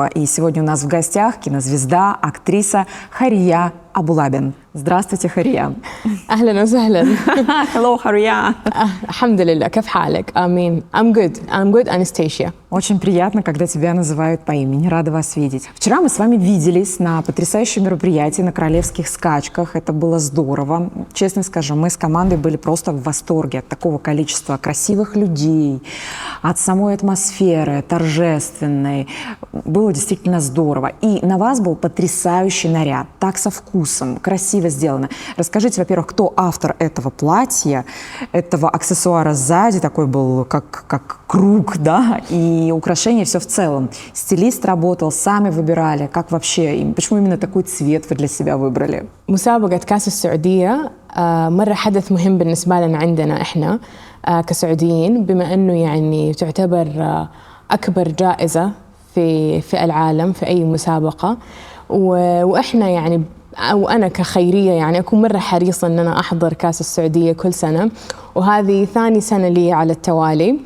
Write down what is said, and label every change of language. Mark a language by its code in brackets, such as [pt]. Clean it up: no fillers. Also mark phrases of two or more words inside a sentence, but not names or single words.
[ru] И сегодня у нас в гостях кинозвезда, актриса Хария Абулабин. Здравствуйте, Хария. [ar] أهلا وسهلا. [en] Hello, Хария. [ar] الحمد لله. كيف حالك? [en] I'm good, Anastasia. [ru] Очень приятно, когда тебя называют по имени. Рада вас видеть. Вчера мы с вами виделись на потрясающем мероприятии на королевских скачках. Это было здорово. Честно скажу, мы с командой были просто в восторге от такого количества красивых людей, от самой атмосферы, торжественной. Было действительно здорово. И на вас был потрясающий наряд, так со вкусом, красиво сделано. Расскажите, во-первых, кто автор этого платья, этого аксессуара сзади, такой был как круг, да, и украшения, все в целом. Стилист работал, сами выбирали, как вообще, и почему именно такой цвет вы для себя выбрали? [ar] مسابقة كأس السعودية مرة حدث مهم بالنسبة لنا عندنا إحنا كسعوديين بما أنه يعني تعتبر أكبر جائزة في العالم في أي مسابقة وإحنا يعني أو أنا كخيرية يعني أكون مرة حريصة أن أنا أحضر كأس السعودية كل سنة وهذه ثاني سنة لي على التوالي.